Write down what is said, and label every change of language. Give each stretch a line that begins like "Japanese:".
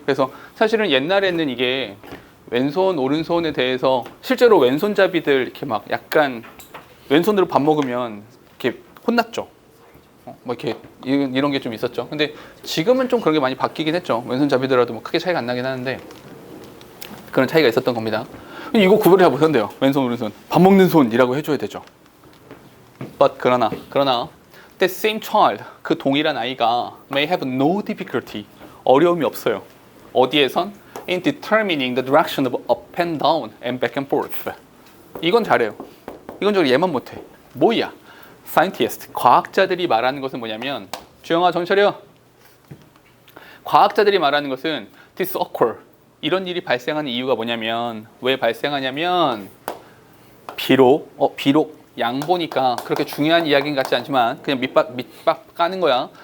Korean: 그래서 사실은 옛날에는 이게 왼손, 오른손에 대해서 실제로 왼손잡이들 이렇게 막 약간 왼손으로 밥 먹으면 이렇게 혼났죠. 뭐 이렇게 이런 게 좀 있었죠. 근데 지금은 좀 그런 게 많이 바뀌긴 했죠. 왼손잡이더라도 뭐 크게 차이가 안 나긴 하는데 그런 차이가 있었던 겁니다. 이거 구별해 보세요. 왼손, 오른손. 밥 먹는 손이라고 해줘야 되죠.
English: But
Korean: 그러나
English: the same child
Korean: 그 동일한 아이가
English: may have no difficulty
Korean: 어려움이 없어요. 어디에선?
English: In determining the direction of up and down and back and forth.
Korean: 이건 잘해요. 이건 저 얘만 못해. 뭐야? Scientist 과학자들이 말하는 것은 뭐냐면 주영아 정차려. 과학자들이 말하는 것은
English: this occur
Korean: 이런 일이 발생하는 이유가 뭐냐면 왜 발생하냐면 비록 양보니까 그렇게 중요한 이야기는 같지 않지만 그냥 밑밥 까는 거야.